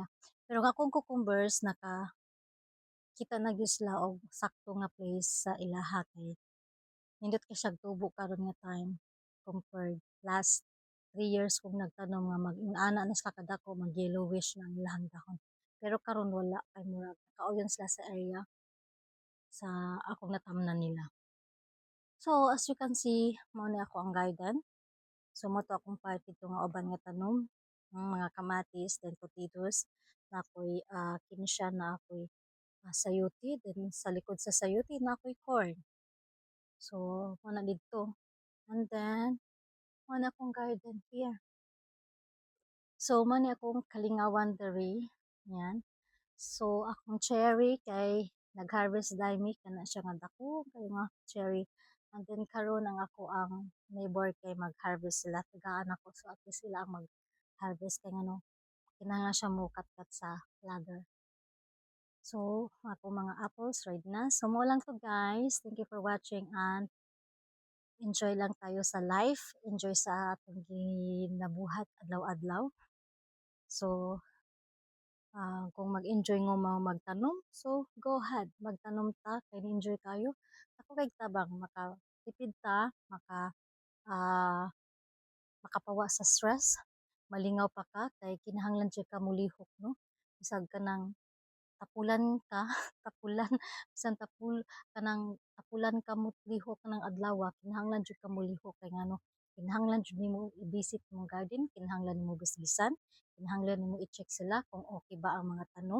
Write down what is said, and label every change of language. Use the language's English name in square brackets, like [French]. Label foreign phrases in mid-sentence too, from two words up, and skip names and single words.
[Cebuano] Pero akong cucumbers, kita na gyud sila og sakto nga place sa ilaha kay nindot kay siya tubo karon nga time [English] compared last 3 years [Cebuano] kong nagtanom nga mag-ana na sa kadako mag yellowish na ang ilang dahon. Pero karon wala kay murag kauyon sila sa area sa akong natamnan nila. [English] So as you can see, [Cebuano] mao ni ako ang garden. So mo to akong part dito nga uban nga tanom ng mga kamatis then potatoes na ako'y kinsya na ako'y sayuti, then sa likod sa sayuti na ako'y corn. So, muna dito. [English] And then, [Cebuano] muna akong garden here. So, muna akong kalingawan diri. Yan. So, akong cherry kay nag-harvest dami kana siya nga dako kay nga cherry. [English] And then [Cebuano] karon ang ako ang neighbor kay mag-harvest sila. Tagaan ako so at least sila ang mag-harvest kay ano kinahanglan siya mo kat-kat sa ladder. So, ako mga apples right na. So, mo lang to guys. [English] Thank you for watching and enjoy [Filipino] lang tayo sa [English] life. [Cebuano] Enjoy sa atong ginabuhat adlaw-adlaw. So, kung mag-enjoy ngo magtanom, [English] so go ahead. [Cebuano] Magtanom ta, kay enjoy kayo. Ako kay tabang, makatipid ta, uh, makapawa sa stress. Malingaw pa ka, kay kinahanglan siya ka mulihok, no? Isag ka ng tapulan ka, tapulan, bisan kanang tapulan ka mo lihok ng adlaw, kinahanglan jud ka mo lihok kay ngano, kinahanglan jud nimo i-visit mong garden, kinahanglan nimo bisbisan, kinahanglan nimo i-check sila kung okay ba ang mga tanom.